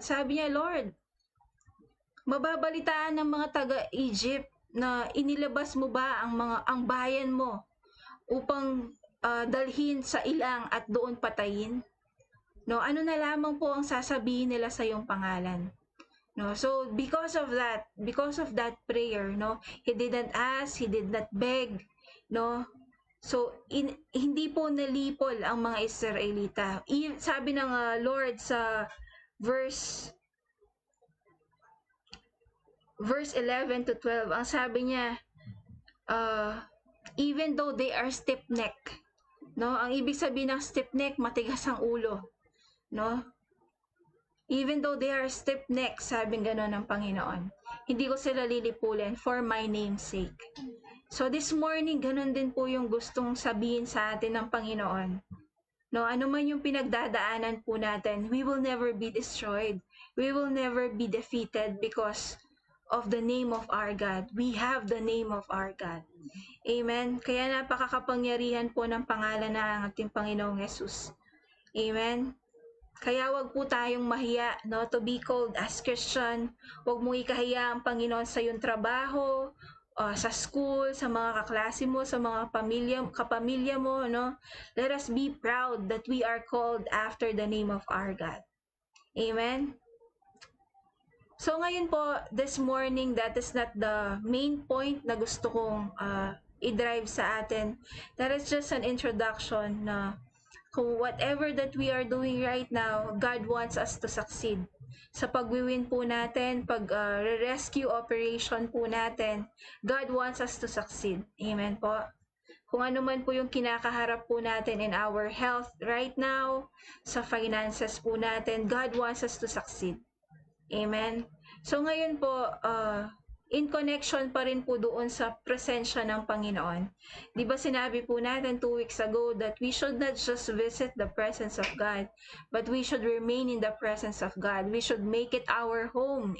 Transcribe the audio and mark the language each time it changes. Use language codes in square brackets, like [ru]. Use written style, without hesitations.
[tl] Sabi niya, Lord, mababalitaan ng mga taga-Egypt na inilabas mo ba ang bayan mo upang dalhin sa ilang at doon patayin? No, ano na lamang po ang sasabihin nila sa iyong pangalan? [en] No, so because of that prayer, no, he didn't ask, he did not beg, no. [tl] So hindi po nalipol ang mga Israelita. Sabi ng Lord sa verse 11 to 12, ang sabi niya, [en] even though they are stiff-necked, [tl] no, ang ibig sabihin ng stiff-neck, matigas ang ulo, no, [en] Even though they are stiff-necked, [tl] sabing gano'n ng Panginoon, hindi ko sila lilipulin [en] for my name's sake. [tl] So [en] this morning, [tl] ganun din po yung gustong sabihin sa atin ng Panginoon. No, ano man yung pinagdadaanan po natin, [en] we will never be destroyed. We will never be defeated because of the name of our God. We have the name of our God. Amen. [tl] Kaya napakakapangyarihan po ng pangalan ng ating Panginoong Jesus. [en] Amen. [tl] Kaya wag po tayong mahiya, no, [en] to be called as Christian. [tl] Wag mong ikahiya ang Panginoon sa iyong trabaho, sa school, sa mga kaklase mo, sa mga kapamilya mo, no? [en] Let us be proud that we are called after the name of our God. Amen? So ngayon po, this morning, that is not the main point [tl] na gusto kong i-drive sa atin. [en] That is just an introduction [tl] na kung [en] whatever that we are doing right now, God wants us to succeed. [tl] Sa pag-win po natin, pag-rescue operation po natin, [en] God wants us to succeed. [tl] Amen po. Kung ano man po yung kinakaharap po natin [en] in our health right now, [tl] sa finances po natin, [en] God wants us to succeed. [tl] Amen. So ngayon po, [en] in connection [tl] pa rin po doon sa presensya ng Panginoon. Di ba sinabi po natin [en] 2 weeks ago that we should not just visit the presence of God, but we should remain in the presence of God. We should make it our home.